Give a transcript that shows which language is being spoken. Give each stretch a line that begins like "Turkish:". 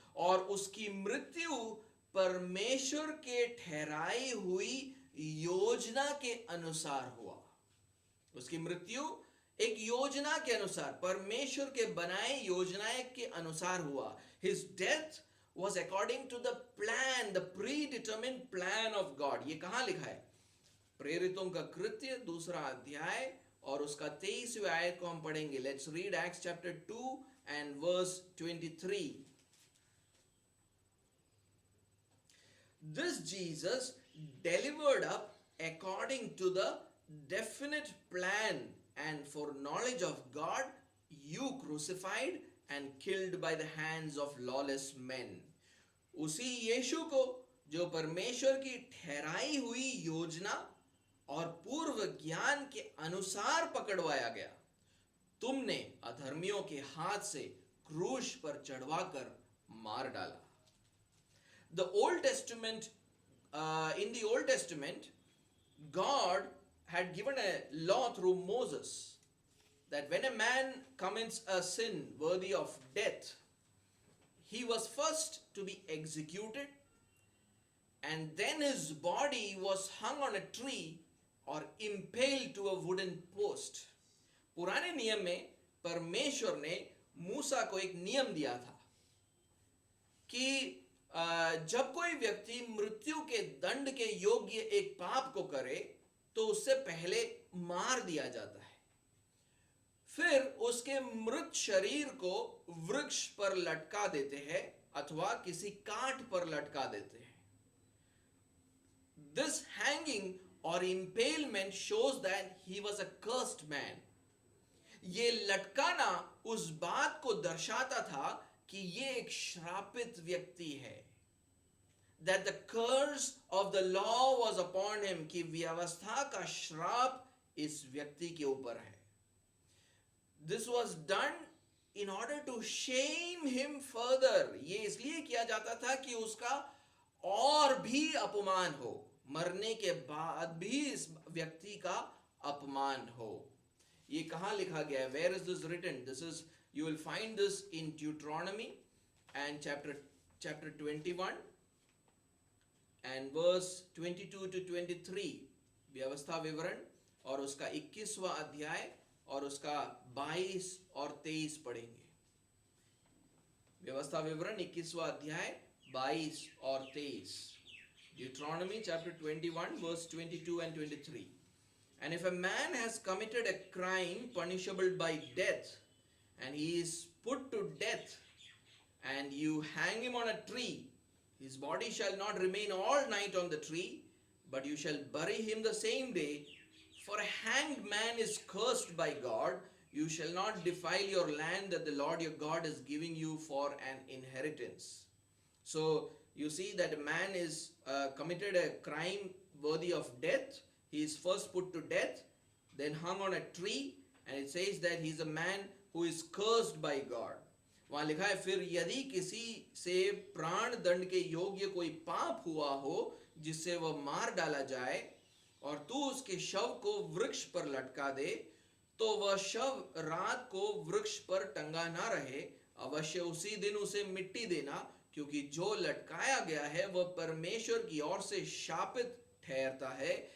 Hindi: और उसकी मृत्यु परमेश्वर के ठहराई हुई योजना के अनुसार हुआ. उसकी मृत्यु एक योजना के अनुसार, परमेश्वर के बनाए योजनाएं के अनुसार हुआ.
English: His death was according to the plan, the predetermined plan of God.
Hindi: ये कहाँ लिखा है? प्रेरितों का कृत्य 2रा अध्याय और उसका 23वें आयत को हम पढ़ेंगे.
English: Let's read Acts chapter 2 and verse 23. This Jesus delivered up according to the definite plan and foreknowledge of God, you crucified and killed by the hands of lawless men.
Hindi: उसी यीशु को जो परमेश्वर की ठहराई हुई योजना और पूर्व ज्ञान के अनुसार पकड़वाया गया, तुमने अधर्मियों के हाथ से क्रूस पर चढ़वाकर मार डाला.
English: The Old Testament, in the Old Testament, God had given a law through Moses that when a man commits a sin worthy of death, he was first to be executed and then his body was hung on a tree or impaled to a wooden post.
Hindi: पुराने नियम में परमेश्वर ने मूसा को एक नियम दिया था कि जब कोई व्यक्ति मृत्यु के दंड के योग्य एक पाप को करे तो उससे पहले मार दिया जाता है. फिर उसके मृत शरीर को वृक्ष पर लटका देते हैं अथवा किसी काठ पर लटका देते हैं.
English: This hanging or impalement shows that he was a cursed man.
Hindi: ये लटकाना उस बात को दर्शाता था कि ये एक श्रापित व्यक्ति है.
English: That the curse of the law was upon him,
Hindi: कि व्यवस्था का श्राप इस व्यक्ति के ऊपर है.
English: This was done in order to shame him further.
Hindi: ये इसलिए किया जाता था कि उसका और भी अपमान हो, मरने के बाद भी इस व्यक्ति का अपमान हो। ये कहाँ लिखा गया है?
English: Where is this written? This is, you will find this in Deuteronomy and chapter 21 and verse 22 to 23,
Hindi: व्यवस्था विवरण, और उसका 21वां अध्याय और उसका 22 और 23 पढ़ेंगे। व्यवस्था विवरण 21वां अध्याय 22 और 23,
English: Deuteronomy chapter 21 verse 22 and 23. And if a man has committed a crime punishable by death, and he is put to death, and you hang him on a tree, his body shall not remain all night on the tree, but you shall bury him the same day. For a hanged man is cursed by God. You shall not defile your land that the Lord your God is giving you for an inheritance. So you see that a man is committed a crime worthy of death. He is first put to death, then hung on a tree, and it says that he is a man who is cursed by God.
Hindi: वहां लिखा है, फिर यदि किसी से प्राण दंड के योग्य कोई पाप हुआ हो जिससे वह मार डाला जाए, और तू उसके शव को वृक्ष पर लटका दे, तो वह शव रात को वृक्ष पर टंगा ना रहे, अवश्य उसी दिन उसे मिट्टी देना, क्योंकि जो लटकाया गया है वह परमेश्वर की ओर से शापित ठहरता है।